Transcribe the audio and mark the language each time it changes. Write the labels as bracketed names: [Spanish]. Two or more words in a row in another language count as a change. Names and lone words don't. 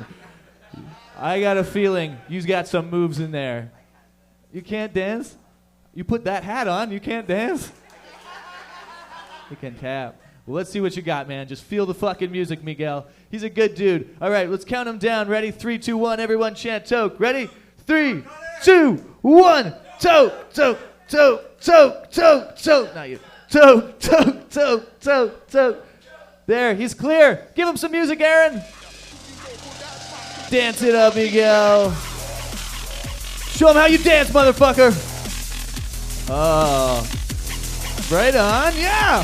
[English] I got a feeling you've got some moves in there. You can't dance? You put that hat on, you can't dance? You can tap. Well, let's see what you got, man. Just feel the fucking music, Miguel. He's a good dude. All right, let's count him down. Ready? 3, 2, 1. Everyone chant toke. Ready? 3, 2, 1. Toke, toke, toke, toke, toke, toke. Not you. Toke, toke, toke, toke, toke. There, he's clear. Give him some music, Aaron. Dance it up, Miguel. Show him how you dance, motherfucker. Oh. Right on, yeah.